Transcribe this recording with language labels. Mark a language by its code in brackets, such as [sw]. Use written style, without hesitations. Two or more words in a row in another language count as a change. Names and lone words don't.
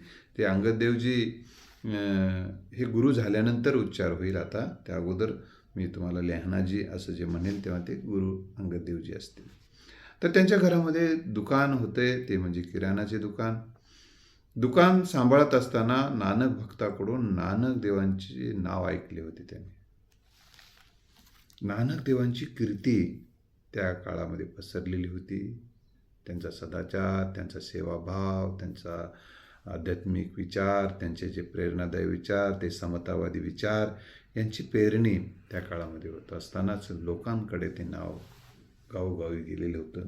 [mr] ते अंगद देवजी हे गुरु झाल्यानंतर उच्चार होईल. आता त्या अगोदर मी तुम्हाला लेहानाजी असं जे म्हणेल तेव्हा ते गुरु अंगद देवजी असतील. तर त्यांच्या घरामध्ये दुकान होते, ते म्हणजे किराणाचे दुकान. दुकान सांभाळत असताना नानक भक्ताकडून नानक देवांचे नाव ऐकले होते त्यांनी. नानक देवांची कीर्ती त्या काळामध्ये पसरलेली होती. त्यांचा सदाचार, त्यांचा सेवाभाव, त्यांचा आध्यात्मिक विचार, त्यांचे जे प्रेरणादायी विचार, ते समतावादी विचार यांची पेरणी त्या काळामध्ये होत असतानाच लोकांकडे ते नाव गावोगावी गेलेलं होतं.